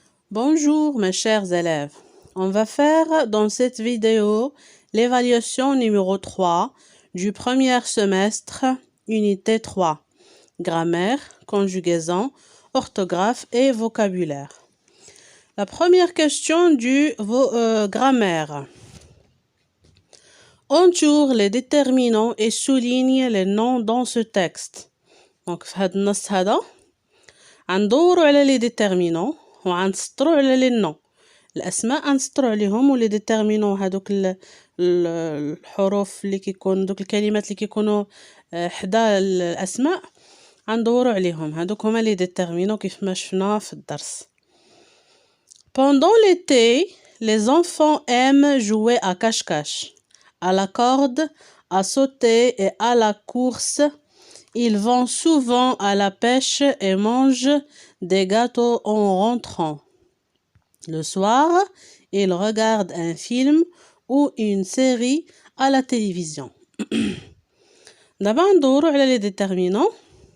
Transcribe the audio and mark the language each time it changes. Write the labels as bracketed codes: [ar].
[fr] Bonjour mes chers élèves, on va faire dans cette vidéo l'évaluation numéro 3 du premier semestre, unité 3, grammaire, conjugaison, orthographe et vocabulaire. La première question du grammaire. Entoure les déterminants et souligne les noms dans ce texte. [ar] Donc في هذا النص هذا غندورو على les déterminants وغنسطرو على les noms. الاسماء غنسطرو عليهم ولي ديتيرمينون هادوك الحروف اللي كيكون دوك الكلمات اللي كيكونوا حدا الاسماء غندورو عليهم. هادوك هما لي ديتيرمينون كيف ما شفنا في الدرس. [fr] Pendant l'été, les enfants aiment jouer à cache-cache, à la corde, à sauter et à la course. Ils vont souvent à la pêche et mangent des gâteaux en rentrant. Le soir, ils regardent un film ou une série à la télévision. [ar] دابا ندورو على les déterminants.